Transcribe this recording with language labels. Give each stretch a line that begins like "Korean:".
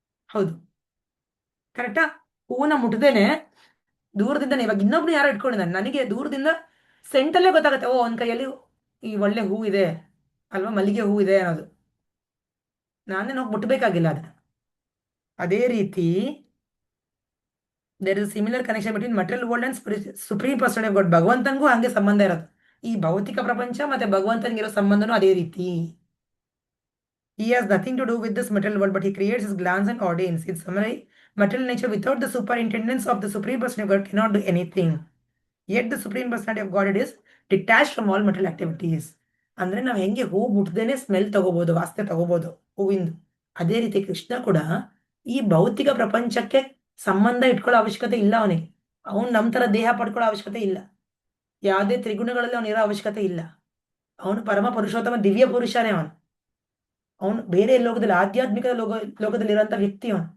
Kannada: ಹೌದು, ಕರೆಕ್ಟಾ? ಹೂವನ್ನ ಮುಟ್ಟದೇನೆ ದೂರದಿಂದ, ಇವಾಗ ಇನ್ನೊಬ್ರು ಯಾರೋ ಇಟ್ಕೊಂಡಿದ್ದಾನೆ, ನನಗೆ ದೂರದಿಂದ ಸೆಂಟಲ್ಲೇ ಗೊತ್ತಾಗುತ್ತೆ, ಓ ಅವನ ಕೈಯಲ್ಲಿ ಈ ಒಳ್ಳೆ ಹೂ ಇದೆ ಅಲ್ವಾ, ಮಲ್ಲಿಗೆ ಹೂ ಇದೆ ಅನ್ನೋದು. ನಾನೇನು ಹೋಗಿ ಮುಟ್ಟಬೇಕಾಗಿಲ್ಲ ಅದನ್ನ. ಅದೇ ರೀತಿ
English: There is similar connection between material world and supreme personality of God.
Kannada: ಭಗವಂತನಿಗೂ ಹಂಗೆ ಸಂಬಂಧ ಇರೋದು. ಈ ಭೌತಿಕ ಪ್ರಪಂಚ ಮತ್ತೆ ಭಗವಂತನಿಗಿರೋ ಸಂಬಂಧನೂ ಅದೇ ರೀತಿ.
English: He has nothing to do with this material world, but he creates his glance and ordains. In summary, material nature without the superintendence of the supreme personality of God cannot do anything. Yet the supreme personality of God is detached from all material activities.
Kannada: ಅಂದ್ರೆ ನಾವು ಹೆಂಗೆ ಹೂ ಮುಟ್ದೇನೆ smell ತಗೋಬಹುದು, ವಾಸನೆ ತಗೋಬಹುದು ಹೂವಿಂದು, ಅದೇ ರೀತಿ ಕೃಷ್ಣ ಕೂಡ ಈ ಭೌತಿಕ ಪ್ರಪಂಚಕ್ಕೆ ಸಂಬಂಧ ಇಟ್ಕೊಳ್ಳೋ ಅವಶ್ಯಕತೆ ಇಲ್ಲ ಅವನಿಗೆ. ಅವನು ನಮ್ಮ ತರ ದೇಹ ಪಡ್ಕೊಳ್ಳೋ ಅವಶ್ಯಕತೆ ಇಲ್ಲ. ಯಾವುದೇ ತ್ರಿಗುಣಗಳಲ್ಲಿ ಅವನಿರೋ ಅವಶ್ಯಕತೆ ಇಲ್ಲ. ಅವನು ಪರಮ ಪುರುಷೋತ್ತಮ ದಿವ್ಯ ಪುರುಷನೇ ಅವನು. ಅವನು ಬೇರೆ ಲೋಕದಲ್ಲಿ ಆಧ್ಯಾತ್ಮಿಕ ಲೋಕದಲ್ಲಿರುವಂತ ವ್ಯಕ್ತಿ ಅವನು.